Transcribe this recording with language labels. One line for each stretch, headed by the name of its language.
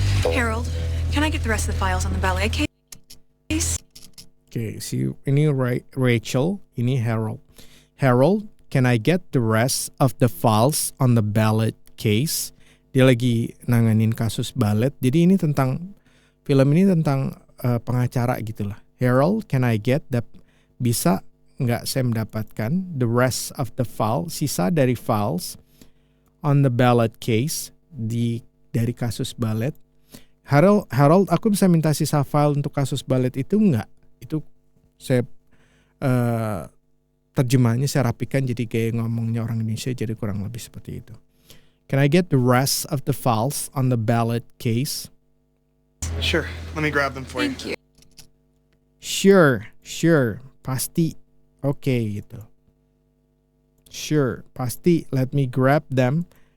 English: Harold, can I get the rest of the files on the ballet case?
Indonesian: Oke, ini Rachel, ini Harold.
English: Harold, can I get the rest of the files on the ballet case?
Indonesian: Dia lagi nanganin kasus ballet. Jadi ini tentang film ini tentang pengacara gitulah.
English: Harold, can I get
Indonesian: bisa nggak saya mendapatkan
English: the rest of the file,
Indonesian: sisa dari
English: files on the ballet case
Indonesian: dari kasus ballet. Harold, aku bisa minta sisa file untuk kasus ballet itu nggak? Itu saya terjemahannya saya rapikan jadi kayak ngomongnya orang Indonesia, jadi kurang lebih seperti itu.
English: Can I get the rest of the files on the ballet case? Sure, let me grab them for you. Thank you. Sure,
Indonesian: pasti. Oke, gitu.
English: Sure,
Indonesian: pasti,
English: let me grab them.